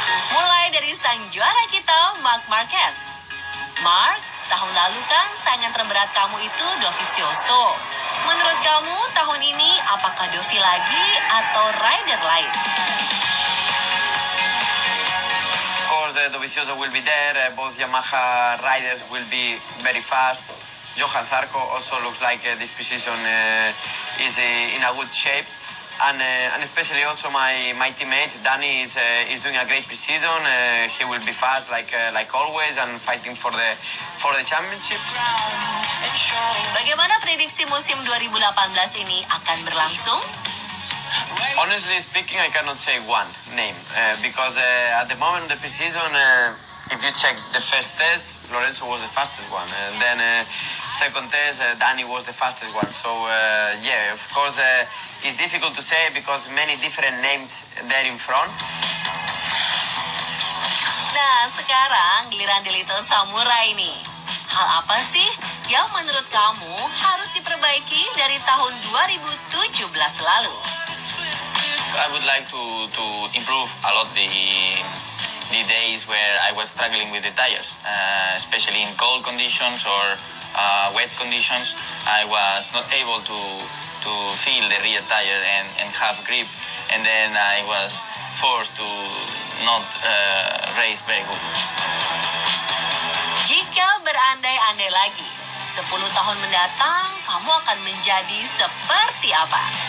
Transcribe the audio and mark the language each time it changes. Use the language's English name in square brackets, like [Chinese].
[Indonesian] Mulai dari sang juara kita, Marc Marquez. Marc, tahun lalu kan saingan terberat kamu itu Dovizioso. Menurut kamu, tahun ini apakah Dovi lagi atau rider lain? [English] Of course, Dovizioso will be there. Both Yamaha riders will be very fast. Johan Zarco also looks like this position is in a good shape. And especially also my teammate Danny is doing a great pre-season. He will be fast like always and fighting for the championship. [Indonesian] Bagaimana prediksi musim 2018 ini akan berlangsung? [English] Honestly speaking, I cannot say one name because at the moment the pre-season, if you check the first test, Lorenzo was the fastest one, and then second test, Danny was the fastest one. So yeah, of course, it's difficult to say because many different names there in front. [Indonesian] Nah, sekarang giliran di Little Samurai nih. Hal apa sih yang menurut kamu harus diperbaiki dari tahun 2017 lalu? [English] I would like to improve a lot the days where I was struggling with the tires, especially in cold conditions or wet conditions. I was not able to feel the rear tire and have grip, and then I was forced to not race very good. [Indonesian] Jika berandai-andai lagi, 10 tahun mendatang kamu akan menjadi seperti apa?